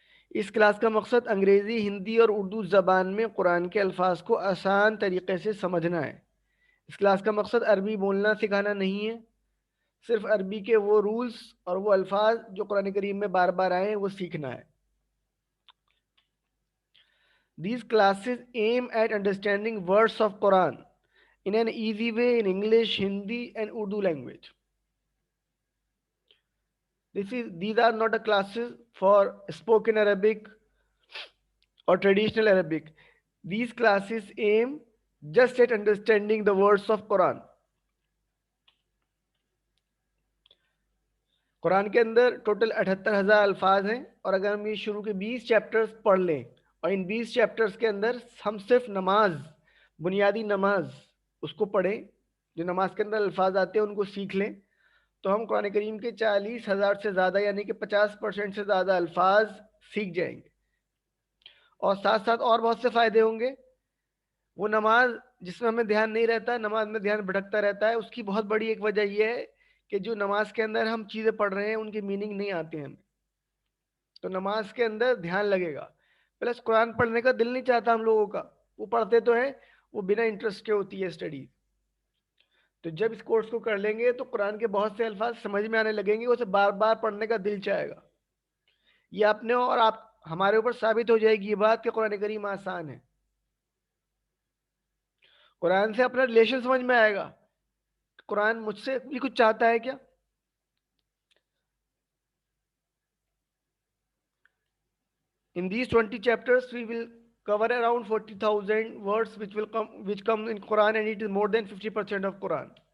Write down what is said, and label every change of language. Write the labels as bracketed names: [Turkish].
[Urdu] اس class کا مقصد انگریزی، ہندی اور اردو زبان میں قرآن کے الفاظ کو آسان طریقے سے سمجھنا ہے. اس کلاس کا مقصد عربی بولنا سکھانا نہیں ہے، صرف عربی کے وہ رولز اور وہ الفاظ جو قرآن کریم میں بار بار آئے ہیں وہ سیکھنا ہے. [English] These classes aim at understanding words of Quran in an easy way in English, Hindi and Urdu language. These are not a classes for spoken Arabic or traditional Arabic. These classes aim just at understanding the words of Quran. [Urdu] قرآن کے اندر total 78,000 الفاظ ہیں، اور اگر ہم یہ شروع کے 20 chapters پڑھ لیں اور ان 20 چیپٹرز کے اندر ہم صرف نماز، بنیادی نماز اس کو پڑھیں، جو نماز کے اندر الفاظ آتے ہیں ان کو سیکھ لیں، تو ہم قرآن کریم کے 40,000 سے زیادہ یعنی کہ 50% سے زیادہ الفاظ سیکھ جائیں گے. اور ساتھ ساتھ اور بہت سے فائدے ہوں گے. وہ نماز جس میں ہمیں دھیان نہیں رہتا، نماز میں دھیان بھٹکتا رہتا ہے، اس کی بہت بڑی ایک وجہ یہ ہے کہ جو نماز کے اندر ہم چیزیں پڑھ رہے ہیں ان کی میننگ نہیں آتے ہیں ہمیں، تو نماز کے اندر دھیان لگے گا. پلس قرآن پڑھنے کا دل نہیں چاہتا ہم لوگوں کا، وہ پڑھتے تو ہیں، وہ بنا انٹرسٹ کے ہوتی ہے اسٹڈی. تو جب اس کورس کو کر لیں گے تو قرآن کے بہت سے الفاظ سمجھ میں آنے لگیں گے، اسے بار بار پڑھنے کا دل چاہے گا. یہ اپنے اور آپ ہمارے اوپر ثابت ہو جائے گی یہ بات کہ قرآن کریم آسان ہے. قرآن سے اپنا ریلیشن سمجھ میں آئے گا. قرآن مجھ سے بھی کچھ چاہتا ہے کیا؟ [English] In these 20 chapters, we will cover around 40,000 words which come in Quran, and it is more than 50% of Quran.